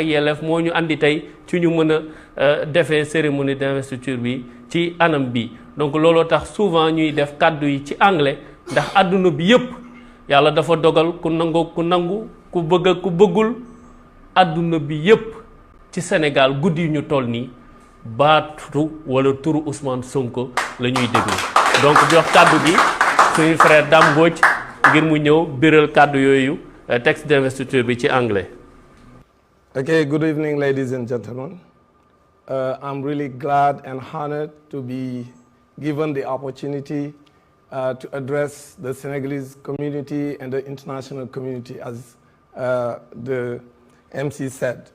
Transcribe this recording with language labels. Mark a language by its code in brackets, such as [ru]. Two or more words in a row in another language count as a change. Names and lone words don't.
[wo] yelleef moo ñu andi tey ci ñu mën a defee [fr] cérémonie d'investiture [wo] bi ci anam bi donc looloo tax souvent ñuy def kàddu yi ci anglais ndax àdduna bi yépp yàlla dafa dogal ku nangoo ku nangu ku bëgg ku bëggul àdduna bi yépp ci Sénégal guddi yu ñu toll nii baatu wala turu Ousmane Sonko la ñuy déglu donc jox kàddu bi suñu frère Dame Mbodj ngir mu ñëw biral kàddu yooyu [fr] texte d'investiture [wo] bi ci anglais. [en] Okay, good evening, ladies and gentlemen. I'm really glad and honored to be given the opportunity to address the Senegalese community and the international community, as the MC said.